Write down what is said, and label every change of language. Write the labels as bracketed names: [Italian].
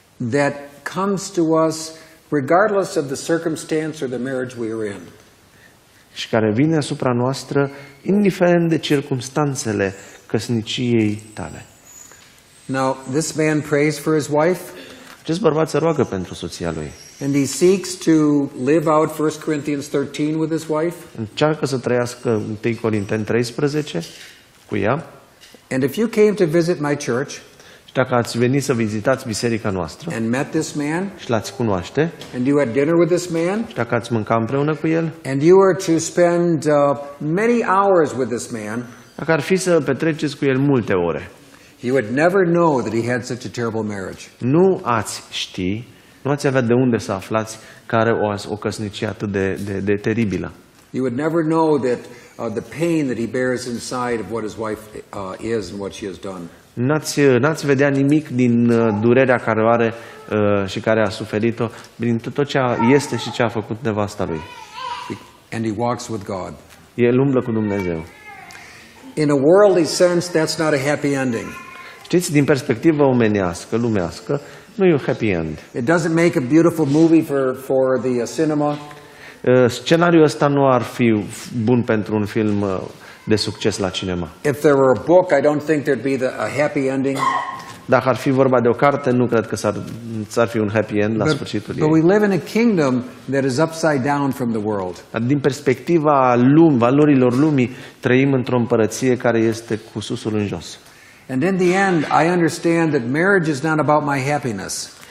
[English] That comes to us regardless of the circumstance or the marriage we are in. [Romanian] Și care vine asupra noastră indiferent de circumstanțele căsniciei tale. [English] Now, this man prays for his wife. [Romanian] Acest bărbat se roagă pentru soția lui. [English] And he seeks to live out 1 Corinthians 13 with his wife. [Romanian] Încearcă să trăiască 1 Corinteni 13 cu ea. [English] And if you came to visit my church, [Romanian] și dacă ați venit să vizitați biserica noastră [English] and met this man, [Romanian] și l-ați cunoaște, [English] and you had dinner with this man, [Romanian] și dacă ați mânca împreună cu el, [English] and you were to spend many hours with this man, [Romanian] dacă ar fi să petreceți cu el multe ore, [English] you would never know that he had such a terrible marriage. [Romanian] nu ați ști, nu ați avea de unde să aflați că are o căsnicie atât de teribilă. [English] You would never know that the pain that he bears inside of what his wife is and what she has done. [Romanian] N-ați vedea nimic din durerea care o are și care a suferit-o, din tot ce este și ce a făcut nevasta lui. [English] And he walks with God. [Romanian] El umblă cu Dumnezeu. [English] In a worldly sense, that's not a happy ending. [Romanian] Știți, din perspectivă omenească, lumească, nu e un happy end. [English] It doesn't make a beautiful movie for the cinema. [Romanian] Scenariul ăsta nu ar fi bun pentru un film de succes la cinema. [English] If there were a book, I don't think there'd be a happy ending. [Romanian] Dacă ar fi vorba de o carte, nu cred că s-ar fi un happy end la sfârșitul ei. [English] But we live in a kingdom that is upside down from the world. [Romanian] Din perspectiva valorilor lumii, trăim într-o împărăție care este cu susul în jos. [English] And in the end, I understand that marriage is not about my happiness.